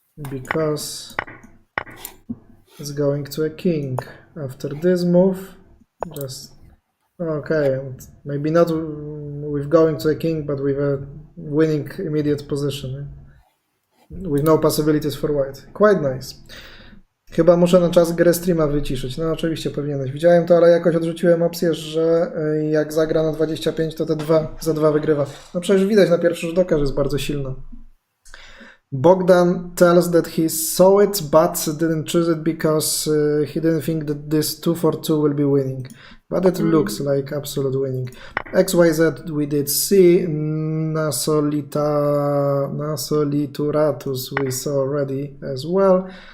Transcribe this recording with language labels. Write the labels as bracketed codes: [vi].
[en] Because it's going to a king. After this move, just okay, and maybe not with going to a king, but with a winning immediate position, with no possibilities for white. Quite nice. [pl] Chyba muszę na czas gry streama wyciszyć. No oczywiście powinieneś. Widziałem to, ale jakoś odrzuciłem opcję, że jak zagra na 25, to te za 2 wygrywa. No przecież widać na pierwszy rzut oka, że jest bardzo silna. [en] Bogdan tells that he saw it but didn't choose it because he didn't think that this 2 for 2 will be winning. But it looks like absolute winning. XYZ we did see. Nasolituratus we saw already as well.